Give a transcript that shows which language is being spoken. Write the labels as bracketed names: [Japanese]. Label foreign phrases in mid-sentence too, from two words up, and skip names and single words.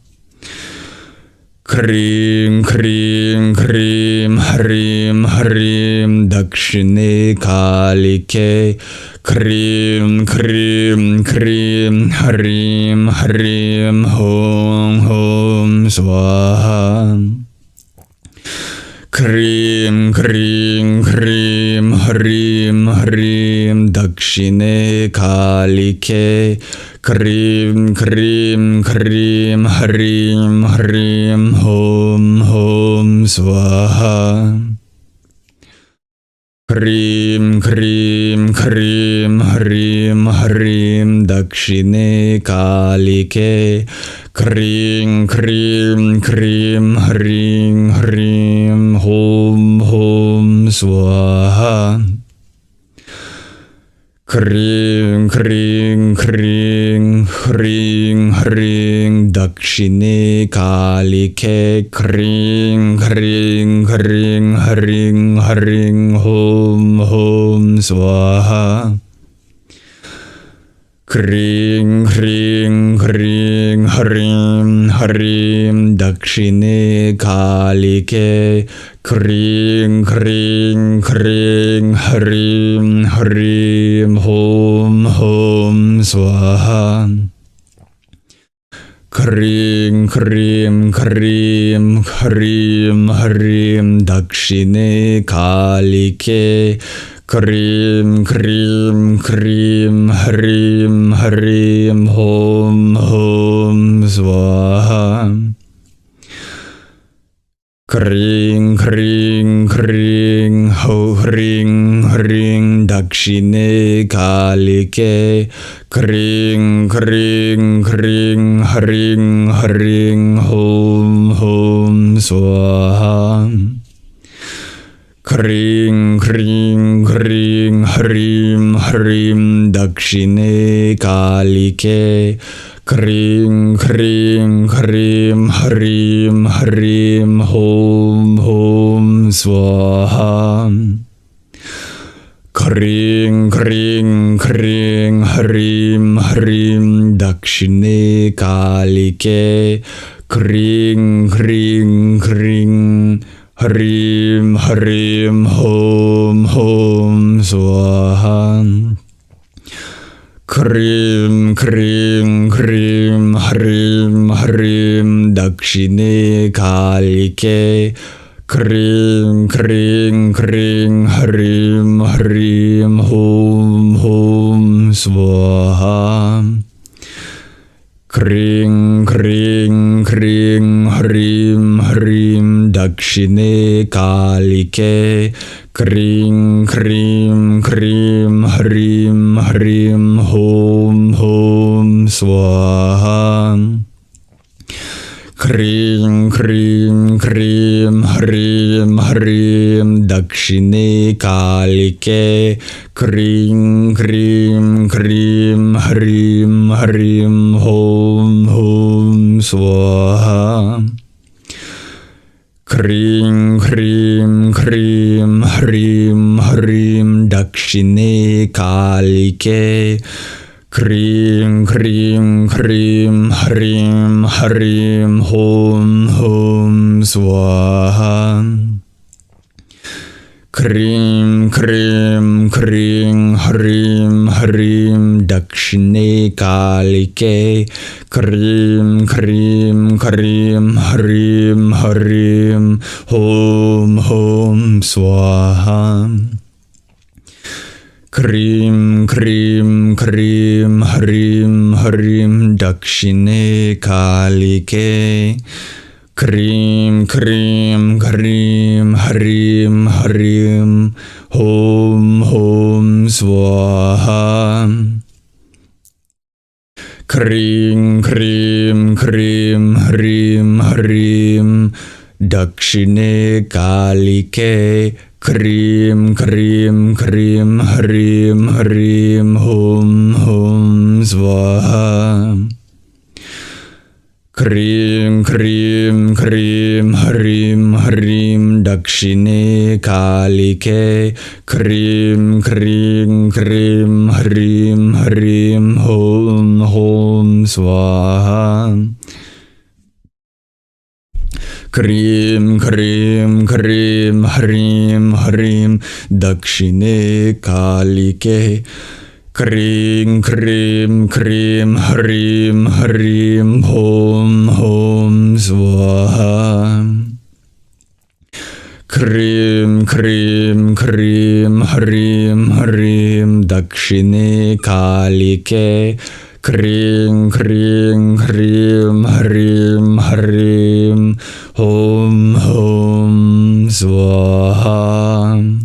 [Sanskrit] क्रीं क्रीं क्रीं ह्रीं ह्रीं दक्षिणे कालिके क्रीं क्रीं क्रीं ह्रीं ह्रीं हूं हूं स्वाहा क्रीं क्रीं क्रीं, krim, ह्रीं ह्रीं दक्षिणे काली. क्रीं क्रीं क्रीं ह्रीं ह्रीं, हूं हूं स्वाहा. क्रीं क्रीं क्रीं, ह्रीं ह्रीं दक्षिणे काली. क्रीं क्रीं क्रीं ह्रीं ह्रीं, हूं हूं स्वाहा. क्रीं क्रीं क्रीं, ह्रीं ह्रीं दक्षिणे काली. क्रीं क्रीं क्रीं ह्रीं ह्रीं, हूं हूं स्वाहा. क्रीं क्रीं क्रीं, ह्रीं ह्रीं दक्षिणे काली. क्रीं क्रीं क्रीं ह्रीं ह्रीं, हूं हूं स्वाहा. क्रीं क्रीं क्रीं, ह्रीं ह्रीं दक्षिणे काली. क्रीं क्रीं क्रीं ह्रीं ह्रीं, हूं हूं स्वाहा. क्रीं क्रीं क्रीं, हो ह्रीं ह्रीं दक्षिणे काली. क्रीं क्रीं क्रीं ह्रीं ह्रीं, हूं हूं स्वाहा. क्रीं क्रीं क्रीं, ह्रीं ह्रीं दक्षिणे काली. क्रीं क्रीं क्रीं ह्रीं ह्रीं, हूं हूं स्वाहा. क्रीं क्रीं क्रीं, ह्रीं ह्रीं दक्षिणे काली. क्रीं क्रीं क्रीं ह्रीं ह्रीं, हूं हूं स्वाहा. क्रीं क्रीं क्रीं, ह्रीं ह्रीं दक्षिणे काली. क्रीं क्रीं क्रीं ह्रीं ह्रीं, हूं हूं स्वाहा. क्रीं क्रीं क्रीं, ह्रीं ह्रीं दक्षिणे काली. क्रीं क्रीं क्रीं ह्रीं ह्रीं, हूं हूं स्वाहा. क्रीं क्रीं क्रीं, ह्रीं ह्रीं दक्षिणे काली. क्रीं क्रीं क्रीं ह्रीं ह्रीं, हूं हूं स्वाहा. क्रीं क्रीं क्रीं, ह्रीं ह्रीं दक्षिणे काली. क्रीं क्रीं क्रीं ह्रीं ह्रीं, हूं हूं स्वाहा. क्रीं क्रीं क्रीं, ह्रीं ह्रीं दक्षिणे काली. क्रीं क्रीं क्रीं ह्रीं ह्रीं, हूं हूं स्वाहा. क्रीं क्रीं क्रीं, ह्रीं ह्रीं दक्षिणे काली. क्रीं क्रीं क्रीं ह्रीं ह्रीं, हूं हूं स्वाहा. क्रीं क्रीं क्रीं, ह्रीं ह्रीं दक्षिणे काली. क्रीं क्रीं क्रीं ह्रीं ह्रीं, हूं हूं स्वाहा. क्रीं क्रीं क्रीं, ह्रीं ह्रीं दक्षिणे काली. क्रीं क्रीं क्रीं ह्रीं ह्रीं, हूं हूं स्वाहा. क्रीं क्रीं क्रीं, ह्रीं ह्रीं दक्षिणे काली. क्रीं क्रीं क्रीं ह्रीं ह्रीं, हूं हूं स्वाहा. क्रीं क्रीं क्रीं ह्रीं ह्रीं दक्षिणे कालिके. क्रीं क्रीं क्रीं ह्रीं ह्रीं हूं हूं स्वाहा.